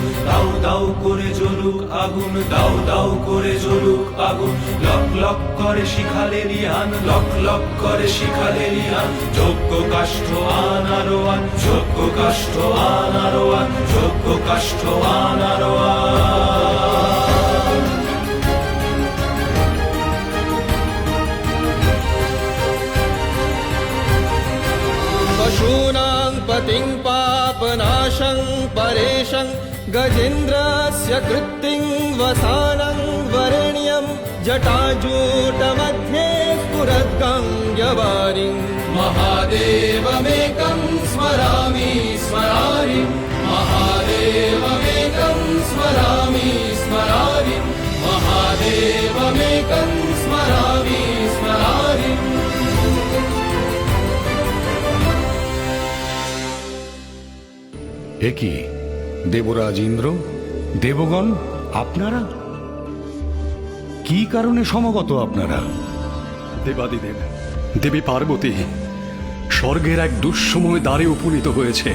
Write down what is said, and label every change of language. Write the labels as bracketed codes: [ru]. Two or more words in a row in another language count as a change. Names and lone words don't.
[bn] দাও দাও করে জ্বলুক আগুন, দাও দাও করে জ্বলুক আগুন। লক লক করে শিখালে রিয়ান, লক লক করে শিখালে রিয়ান। যজ্ঞ কাষ্ঠ আনারো আন, যজ্ঞ কাষ্ঠ আনারো আন, যজ্ঞ কাষ্ঠ আনারো আন। [sa] पशूनां पतिं पापनाशं परेशं गजेन्द्रस्य कृत्तिं वसानं वरेण्यं जटाजूटमध्ये स्फुरद्गङ्गवारिं महादेवमेकं स्मरामि स्मरामि महादेवमेकं स्मरामि स्मरामि महादेव देवमेकं स्मरामि स्मरारिम् [bn] এ কি দেবরাজ ইন্দ্র, দেবগণ, আপনারা কি কারণে সমগত? আপনারা দেবাদিদেব, দেবী পার্বতী স্বর্গের এক দুঃসময় দ্বারে উপনীত হয়েছে।